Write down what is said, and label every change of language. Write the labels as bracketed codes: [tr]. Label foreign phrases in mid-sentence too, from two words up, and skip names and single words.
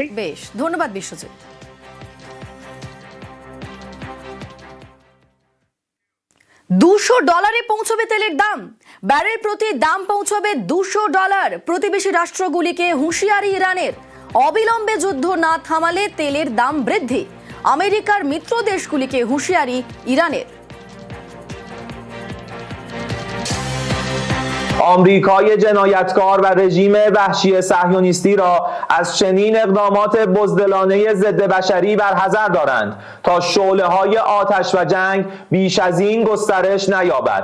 [bn] বেশ, ধন্যবাদ বিশ্বজিৎ। $200 পৌঁছবে তেলের দাম। ব্যারেল প্রতি দাম পৌঁছবে $200। প্রতিবেশী রাষ্ট্রগুলিকে হুঁশিয়ারি ইরানের। অবিলম্বে যুদ্ধ না থামালে তেলের দাম বৃদ্ধি। আমেরিকার মিত্র দেশগুলিকে হুঁশিয়ারি ইরানের। [fa] آمریکای جنایتکار و رژیم وحشی صهیونیستی را از چنین اقدامات بزدلانه ضد بشری برحذر دارند تا شعله‌های آتش و جنگ بیش از این گسترش نیابد.